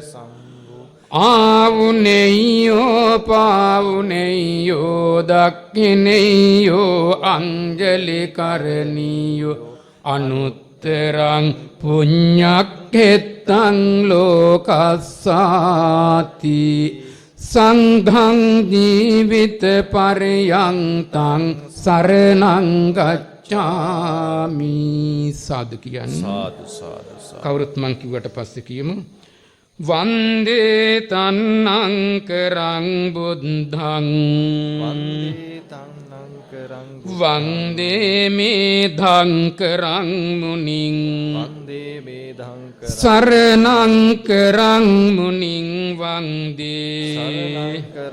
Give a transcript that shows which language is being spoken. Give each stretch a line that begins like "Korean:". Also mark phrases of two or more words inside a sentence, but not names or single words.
Pali: ආවුනෙය්‍යෝ පාවුනෙය්‍යෝ දක්ඛිනෙය්‍යෝ අංජලි කරණීයෝ අනුත්තරං පුඤ්ඤක්ඛෙත්තං ලෝකස්සාති සංඝං ජීවිත පරියන්තං සරණං ගච්ඡාමි.
Sinhala: සාදු කියන්නේ සාදු සාදු සාදු. කවුරුත් මං කිව්වට පස්සේ කියමු.
Pali: වන්දේ තන්නං කරං බුද්ධං වන්දේ මේධං කරං මුනිං සරණං කරං මුනිං වන්දේ